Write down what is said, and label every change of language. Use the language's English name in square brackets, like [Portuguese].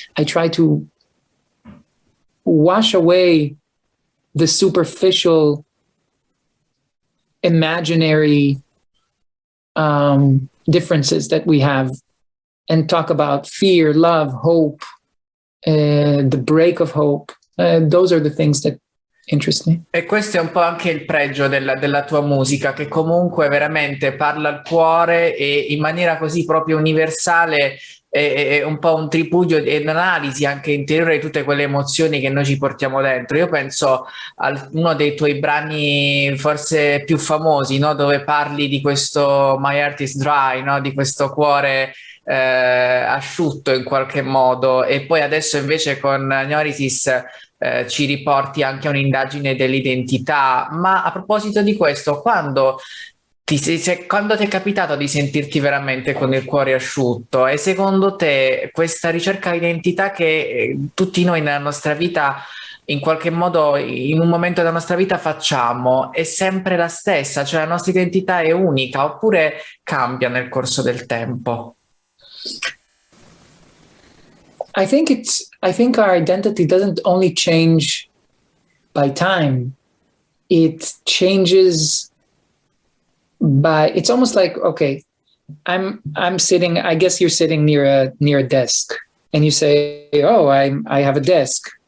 [English] I try to wash away the superficial, imaginary differences that we have, and talk about fear, love, hope, the break of hope. Those are the things that interest me. [Italian] E questo è un po' anche il pregio della tua musica, che comunque veramente parla al cuore e in maniera così proprio universale. È un po' un tripudio e un'analisi anche interiore di tutte quelle emozioni che noi ci portiamo dentro. Io penso a uno dei tuoi brani forse più famosi, no? Dove parli di questo My Heart is Dry, no? Di questo cuore asciutto in qualche modo, e poi adesso invece con Neurisis ci riporti anche a un'indagine dell'identità. Ma a proposito di questo, quando ti è capitato di sentirti veramente con il cuore asciutto, e secondo te questa ricerca di identità che tutti noi nella nostra vita in qualche modo in un momento della nostra vita facciamo è sempre la stessa, cioè la nostra identità è unica, oppure cambia nel corso del tempo? [English] I think our identity doesn't only change by time, it changes by, it's almost like, okay, I'm sitting, I guess you're sitting near a desk, and you say, oh, I have a desk.